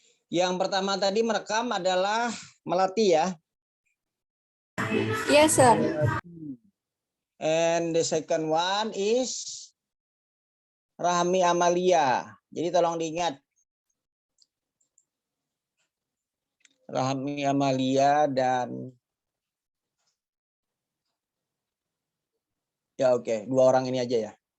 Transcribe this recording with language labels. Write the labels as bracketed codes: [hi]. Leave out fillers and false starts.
[id] Yang pertama tadi merekam adalah Melati ya? [en] Yes, sir. And the second one is Rahmi Amalia. [id] Jadi tolong diingat. Rahmi Amalia dan ya oke, dua orang ini aja ya.